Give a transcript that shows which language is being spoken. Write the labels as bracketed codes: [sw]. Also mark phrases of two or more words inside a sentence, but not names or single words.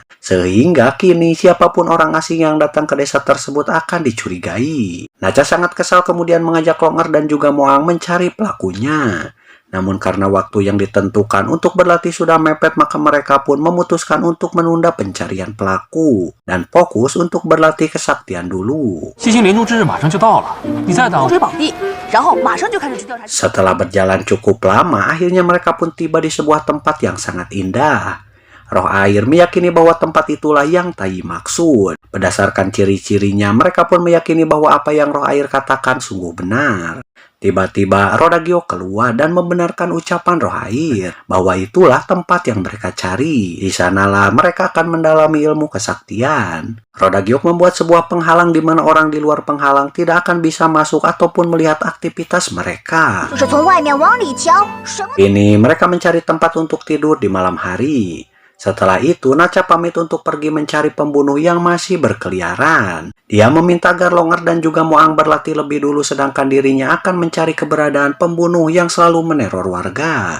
[id] Sehingga kini siapapun orang asing yang datang ke desa tersebut akan dicurigai. Nacha sangat kesal kemudian mengajak Long Er dan juga Moang mencari pelakunya. Namun karena waktu yang ditentukan untuk berlatih sudah mepet, maka mereka pun memutuskan untuk menunda pencarian pelaku dan fokus untuk berlatih kesaktian dulu. [zh] 七星连珠之日马上就到了，你再等。追宝地，然后马上就开始去调查。 [id] Setelah berjalan cukup lama, akhirnya mereka pun tiba di sebuah tempat yang sangat indah. Roh air meyakini bahwa tempat itulah yang Tai maksud. Berdasarkan ciri-cirinya, mereka pun meyakini bahwa apa yang roh air katakan sungguh benar. Tiba-tiba Rodagio keluar dan membenarkan ucapan roh air bahwa itulah tempat yang mereka cari. Di sanalah mereka akan mendalami ilmu kesaktian. Rodagio membuat sebuah penghalang di mana orang di luar penghalang tidak akan bisa masuk ataupun melihat aktivitas mereka. [zh] 就是从外面往里瞧，什么？ [id] Ini mereka mencari tempat untuk tidur di malam hari. Setelah itu, Nacha pamit untuk pergi mencari pembunuh yang masih berkeliaran. Dia meminta agar Longer dan juga Moang berlatih lebih dulu, sedangkan dirinya akan mencari keberadaan pembunuh yang selalu meneror warga.